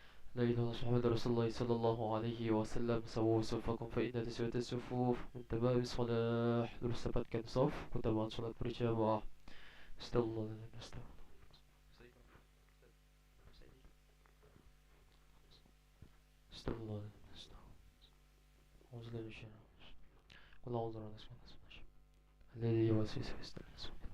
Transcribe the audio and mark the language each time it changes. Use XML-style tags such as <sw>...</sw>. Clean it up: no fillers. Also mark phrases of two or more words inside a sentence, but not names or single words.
<ar>لا إله إلا الله محمد رسول الله صلى الله عليه wasallam. سووا صفوفكم فإن تسوية الصفوف من تمام الصلاة.</ar> <id>Terus dapatkan saf utamaan salat berjamaah.</id> <ar>أستغفر الله. أستغفر الله. أعوذ بالله من الشيطان. قل أعوذ برب الناس الذي يوسوس في صدور الناس.</ar>